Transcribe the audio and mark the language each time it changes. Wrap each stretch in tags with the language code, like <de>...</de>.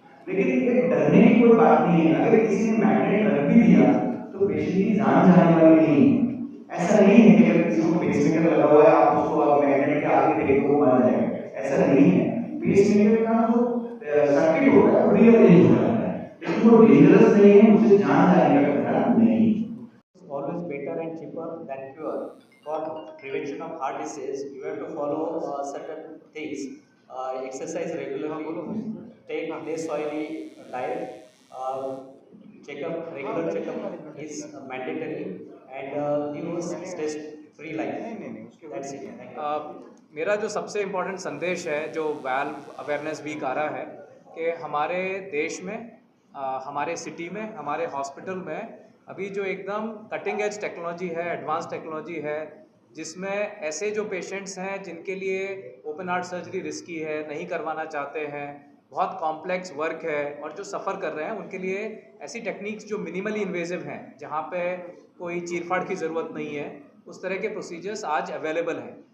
<hi>लेकिन ये डरने की कोई बात नहीं है। अगर किसी ने मैग्नेट रख भी दिया तो पेशेंट की जान जाने वाली नहीं है। ऐसा नहीं है कि अगर किसी को पेसमेकर लगा हुआ है आप उसको आप मैग्नेट के आगे फेंक दो मर जाएगा, ऐसा नहीं है। पेसमेकर का जो सर्किट होता है वो रीअरेंज हो जाता है, लेकिन वो डेंजरस नहीं है, उससे जान जाने का खतरा नहीं है।</hi> <en>Always better and cheaper than cure. For prevention of heart disease, you have to follow certain things. Exercise regularly, take less oily diet, regular checkup is mandatory, and live a stress-free life. That's it. Thank you.</en> <hi>मेरा जो सबसे important संदेश है जो valve awareness week आ रहा है कि हमारे देश में हमारे सिटी में हमारे हॉस्पिटल में अभी जो एकदम कटिंग एज टेक्नोलॉजी है, एडवांस टेक्नोलॉजी है, जिसमें ऐसे जो पेशेंट्स हैं जिनके लिए ओपन हार्ट सर्जरी रिस्की है, नहीं करवाना चाहते हैं, बहुत कॉम्प्लेक्स वर्क है और जो सफ़र कर रहे हैं उनके लिए ऐसी टेक्निक्स जो मिनिमली इन्वेजिव हैं, जहाँ पे कोई चीरफाड़ की ज़रूरत नहीं है, उस तरह के प्रोसीजर्स आज अवेलेबल हैं।</hi>